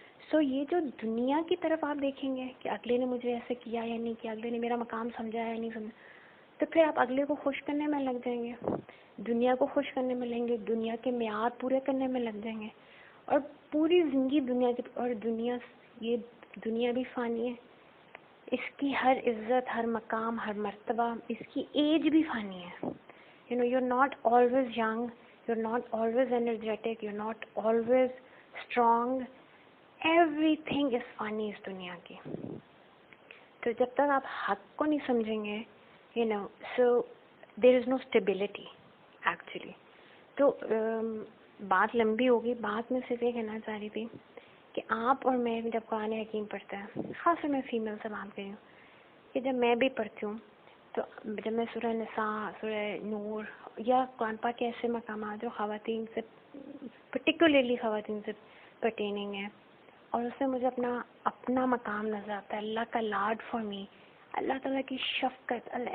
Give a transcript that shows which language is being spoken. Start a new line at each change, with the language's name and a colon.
Urdu: سو یہ جو دنیا کی طرف آپ دیکھیں گے کہ اگلے نے مجھے ایسے کیا یا نہیں کیا, اگلے نے میرا مقام سمجھا یا نہیں سمجھا, تو پھر آپ اگلے کو خوش کرنے میں لگ جائیں گے, دنیا کو خوش کرنے میں لیں گے, دنیا کے معیار پورے کرنے میں لگ جائیں گے, اور پوری زندگی دنیا کی. اور یہ دنیا بھی فانی ہے, اس کی ہر عزت, ہر مقام, ہر مرتبہ, اس کی ایج بھی فانی ہے.
English: you're not always young, you're not always energetic, you're not always strong, everything is funny
Urdu: اس دنیا کی. تو جب تک آپ حق کو نہیں سمجھیں گے,
English: so there is no stability actually.
Urdu: تو بات لمبی ہوگی, بات میں صرف یہ کہنا چاہ رہی تھی کہ آپ اور میں جب قرآن حکیم پڑھتے ہیں، خاص طور میں فیمیل سے بات کر رہی ہوں، کہ جب میں بھی پڑھتی ہوں تو جب میں سورہ نساء، سورہ نور یا قرآن پاک کے ایسے مقامات جو خواتین سے پرٹیکولرلی خواتین سے پرٹیننگ ہے، اور اس سے مجھے اپنا مقام نظر آتا ہے، اللہ کا لاڈ فار می، اللہ تعالیٰ کی شفقت.